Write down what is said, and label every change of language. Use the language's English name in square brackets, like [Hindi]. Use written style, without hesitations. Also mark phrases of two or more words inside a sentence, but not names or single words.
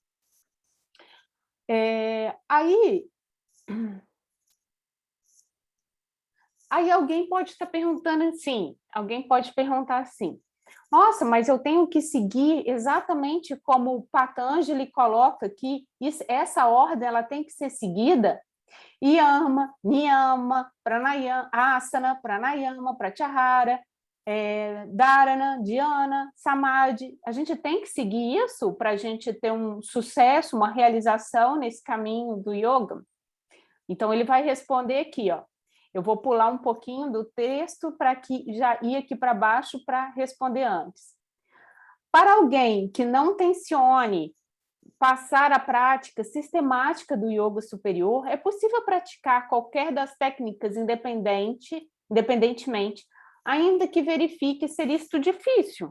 [Portuguese] Aí alguém pode estar perguntando assim, nossa, mas eu tenho que seguir exatamente como o Patanjali coloca aqui, essa ordem ela tem que ser seguida? [Sanskrit] Yama, Niyama, Pranayama, Asana, Pranayama, Pratyahara, Dharana, Dhyana, Samadhi. [Portuguese] A gente tem que seguir isso para a gente ter um sucesso, uma realização nesse caminho do yoga? Então, ele vai responder aqui, ó. Eu vou pular um pouquinho do texto para que já ir aqui para baixo para responder antes. Para alguém que não tencione passar a prática sistemática do yoga superior, é possível praticar qualquer das técnicas independentemente, ainda que verifique ser isto difícil.